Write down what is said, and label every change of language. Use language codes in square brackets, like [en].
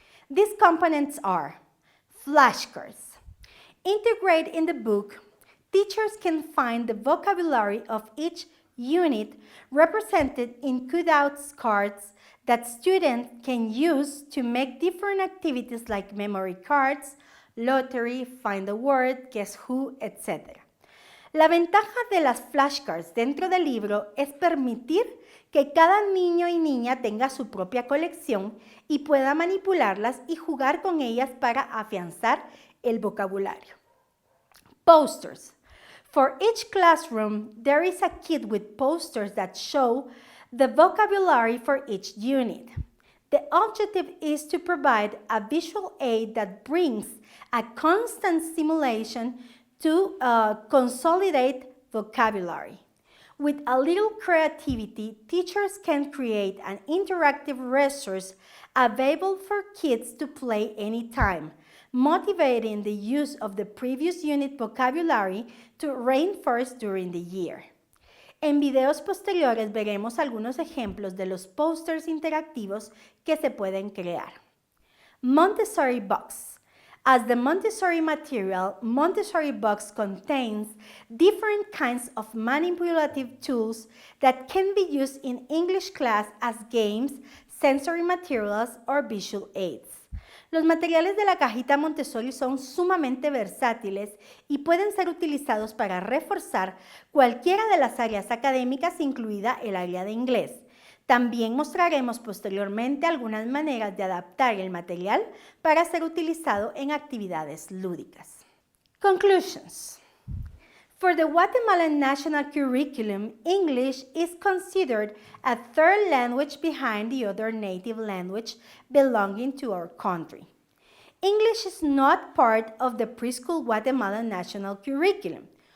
[en] These components are flashcards. Integrated in the book, teachers can find the vocabulary of each unit represented in cutouts cards that students can use to make different activities like memory cards, lottery, find the word, guess who, etc. [es] La ventaja de las flashcards dentro del libro es permitir que cada niño y niña tenga su propia colección y pueda manipularlas y jugar con ellas para afianzar el vocabulario. [en] Posters. For each classroom, there is a kit with posters that show the vocabulary for each unit. The objective is to provide a visual aid that brings a constant stimulation to consolidate vocabulary. With a little creativity, teachers can create an interactive resource available for kids to play anytime, motivating the use of the previous unit vocabulary to reinforce during the year. [es] En videos posteriores veremos algunos ejemplos de los posters interactivos que se pueden crear. [en] Montessori Box. As the Montessori material, Montessori Box contains different kinds of manipulative tools that can be used in English class as games, sensory materials, or visual aids. [es] Los materiales de la cajita Montessori son sumamente versátiles y pueden ser utilizados para reforzar cualquiera de las áreas académicas, incluida el área de inglés. También mostraremos posteriormente algunas maneras de adaptar el material para ser utilizado en actividades lúdicas. [en] Conclusions. For the Guatemalan national curriculum, English is considered a third language behind the other native language belonging to our country. English is not part of the preschool Guatemalan national curriculum.